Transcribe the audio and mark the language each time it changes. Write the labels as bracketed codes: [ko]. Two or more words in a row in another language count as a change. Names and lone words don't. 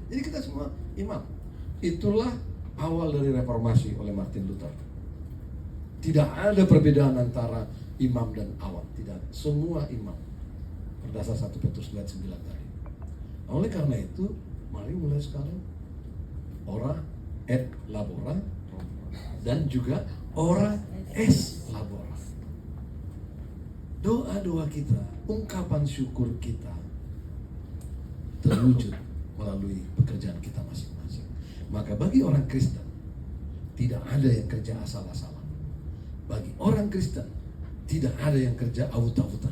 [id] Jadi kita semua imam. Itulah awal dari reformasi oleh Martin Luther. Tidak ada perbedaan antara imam dan awam. Tidak, semua imam berdasar 1 Petrus 2:9 tadi. Oleh karena itu, mari mulai sekarang [la] ora et labora [id] dan juga [la] ora es labora. [id] Doa-doa kita, ungkapan syukur kita terwujud melalui pekerjaan kita masing-masing. Maka bagi orang Kristen tidak ada yang kerja asal-asalan. Bagi orang Kristen tidak ada yang kerja awut-awutan.